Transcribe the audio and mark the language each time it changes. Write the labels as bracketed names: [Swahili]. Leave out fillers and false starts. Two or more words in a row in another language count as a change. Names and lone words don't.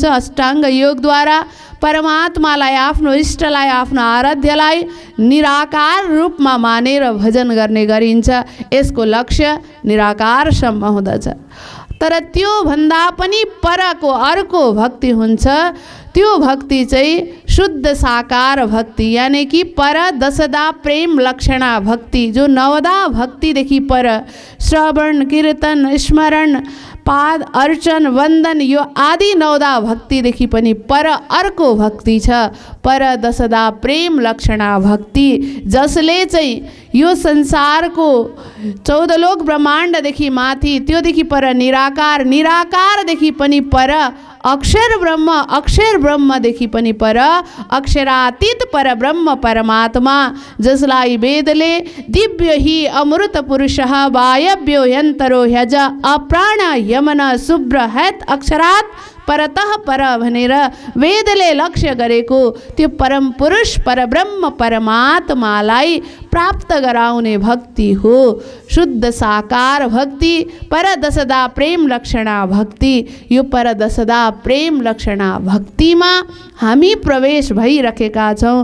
[Nepali] अष्टाङ्ग योगद्वारा परमात्मालाई, आफ्नो इष्टलाई, आफ्नो आराध्यलाई निराकार रूपमा मानेर भजन गर्ने गरिन्छ। यसको लक्ष्य निराकारसम्म हुँदछ। तर त्यो भन्दा पनि परको अर्को भक्ति हुन्छ। त्यो भक्ति चाहिँ शुद्ध साकार भक्ति, [Hindi] यानी कि [Nepali] पर दशदा प्रेम लक्षणा भक्ति, जो 9 भक्तिदेखि पर श्रवण कीर्तन स्मरण पाद अर्चन वन्दन यो आदि 9 भक्तिदेखि पनि पर अर्को भक्ति छ, पर दशदा प्रेम लक्षणा भक्ति, जसले चाहिँ यो संसारको 14 लोक ब्रह्माण्डदेखि माथि, त्योदेखि पर निराकार, निराकारदेखि पनि पर अक्षर ब्रह्मदेखि पनि पर अक्षरातीत पर ब्रह्म परमात्मा, जसलाई वेदले [Sanskrit] दिव्य ही अमृत पुरुषः वायव्यो यन्तरो ह्यज अप्राण यमन शुभ्र हैत अक्षरात् परतः पर [Nepali] भनेर वेदले लक्ष्य गरेको त्यो परम पुरुष परब्रह्म परमात्मालाई प्राप्त गराउने भक्ति हो शुद्ध साकार भक्ति, पर दशदा प्रेम लक्षणा भक्ति। यो पर दशदा प्रेम लक्षणा भक्तिमा हामी प्रवेश भइरहेका छौँ।